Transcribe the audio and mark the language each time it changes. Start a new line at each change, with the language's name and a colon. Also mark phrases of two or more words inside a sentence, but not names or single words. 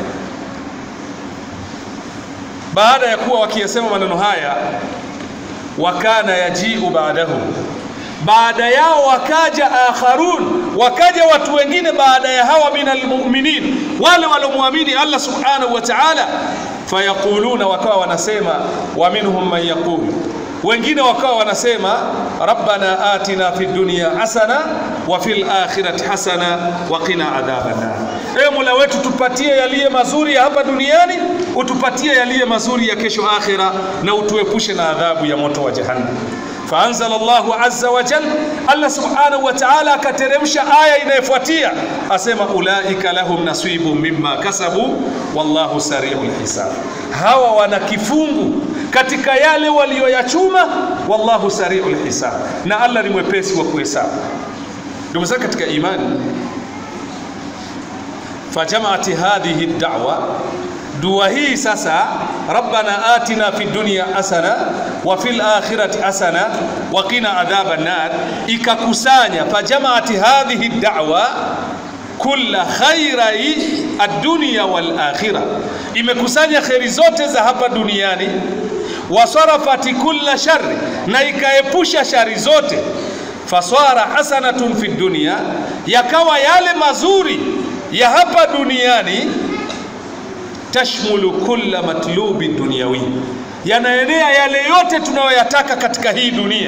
Swahili: Baada ya kuwa wakiyasema maneno haya,
Arabic: وكان يجيء بعده,
Swahili: baada yao wakaja akharun, wakaja watu wengine baada ya hawa
Arabic: من المؤمنين,
Swahili: wale waliomuamini Allah
Arabic: سبحانه وتعالى.
Swahili: Fayaquluna, wakawa wanasema,
Arabic: ومنهم من يقول,
Swahili: wengine wakawa wanasema,
Arabic: ربنا آتنا في الدنيا حسنة وفي الآخرة حسنة وقنا عذاب النار.
Swahili: Mola wetu, tupatie yaliye mazuri ya hapa duniani, utupatie yaliye mazuri ya kesho akhira, na utuepushe na adhabu ya moto wa jahannam.
Arabic: فأنزل الله عز وجل,
Swahili: Allah
Arabic: سبحانه وتعالى
Swahili: akateremsha aya inayofuatia, asema
Arabic: أولئك لهم نصيب مما كسبوا والله سريع الحساب.
Swahili: Hawa wana kifungu katika yale walioyachuma,
Arabic: والله سريع الحساب,
Swahili: na Allah ni mwepesi wa kuhesabu. Ndugu zangu katika imani,
Arabic: فجمعت هذه الدعوة,
Swahili: dua hii sasa,
Arabic: ربنا آتنا في الدنيا حسنة وفي الآخرة حسنة وقنا عذاب النار,
Swahili: ikakusanya
Arabic: فجمعت هذه الدعوة كل خيري الدنيا والآخرة,
Swahili: imekusanya khairi zote za hapa duniani,
Arabic: وصرفت كل شر,
Swahili: na ikaepusha shari zote.
Arabic: فصارت حسنة في الدنيا,
Swahili: yakawa yale mazuri ya hapa duniani,
Arabic: تشمل كل مطلوب دنيوي,
Swahili: yanaenea yale yote tunayoyataka katika hii dunia.